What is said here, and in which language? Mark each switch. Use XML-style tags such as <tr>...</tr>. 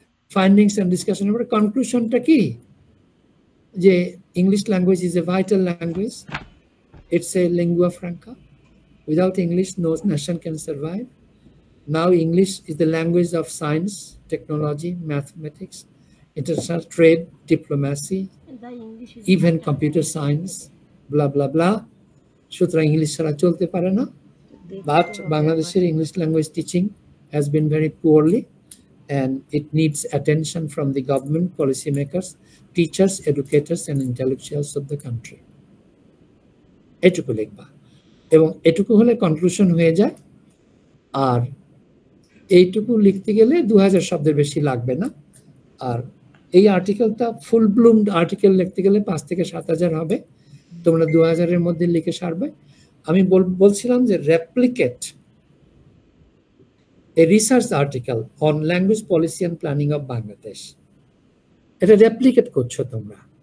<bn>Findings and ডিসকাশনের পরে কনক্লুশনটা কি? যে</bn> <en>English language is a vital language, it's a lingua franca, without English no nation can survive. Now English is the language of science, technology, mathematics, international trade, diplomacy, even computer science, blah blah blah.</en> <bn>সুতরাং English ছাড়া চলতে পারে না।</bn> <en>But বাংলাদেশের English language teaching has been very poorly and it needs attention from the government, policy makers, teachers, educators and intellectuals of the country.</en> <bn>এটুকু লিখবা এবং এটুকু হলে কনক্লুশন হয়ে যায়। আর এইটুকু লিখতে গেলে 2000 শব্দের বেশি লাগবে না। আর এই আর্টিকেলটা ফুল ব্লুমড আর্টিকেল লিখতে গেলে 5 থেকে 7000 হবে। তোমরা 2000-এর মধ্যে লিখে সারবে। আমি বলছিলাম যে</bn> <en>replicate a research article on language policy and planning of Bangladesh,</en> <bn>এটা রেপ্লিকেট করছো তোমরা।</bn>